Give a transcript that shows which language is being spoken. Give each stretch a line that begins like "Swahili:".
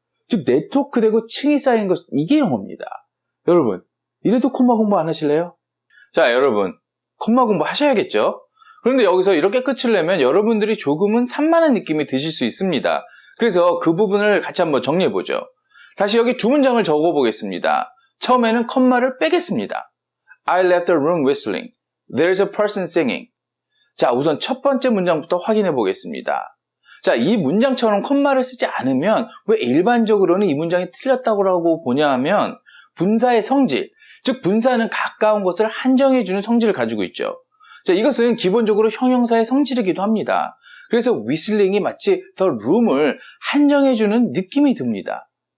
Korean: 즉 네트워크되고 층이 쌓인 것, 이게 영어입니다. 여러분, 이래도 콤마 공부 안 하실래요? 자, 여러분, 콤마 공부 하셔야겠죠? 그런데 여기서 이렇게 끝을 내면 여러분들이 조금은 산만한 느낌이 드실 수 있습니다. 그래서 그 부분을 같이 한번 정리해보죠. 다시 여기 두 문장을 적어보겠습니다. 처음에는 콤마를 빼겠습니다.
English: I left the room whistling. There's a person singing.
Korean: 자, 우선 첫 번째 문장부터 확인해 보겠습니다. 자, 이 문장처럼 콤마를 쓰지 않으면 왜 일반적으로는 이 문장이 틀렸다고 보냐 하면 분사의 성질, 즉 분사는 가까운 것을 한정해주는 성질을 가지고 있죠. 자, 이것은 기본적으로 형용사의 성질이기도 합니다. 그래서 whistling 마치 the room을 한정해주는 느낌이 듭니다.